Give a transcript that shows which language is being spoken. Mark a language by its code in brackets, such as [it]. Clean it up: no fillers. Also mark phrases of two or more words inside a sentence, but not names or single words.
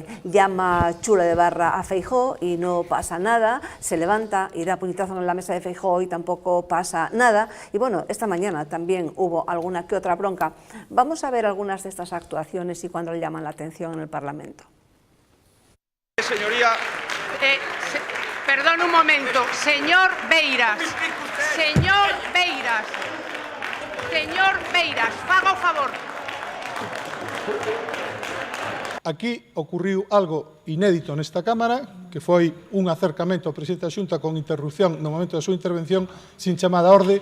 [es] Llama chula de barra a Feijóo y no pasa nada, se levanta y da puñetazo en la mesa de Feijóo y tampoco pasa nada. Y bueno, esta mañana también hubo alguna que otra bronca. Vamos a ver algunas de estas actuaciones y cuándo le llaman la atención en el Parlamento. Señoría... Perdón un momento, [gl] señor Beiras, faga o favor. Aquí ocurriu algo inédito nesta Cámara, que foi un acercamento ao presidente da Xunta con interrupción no momento da súa intervención sin chamada a orde.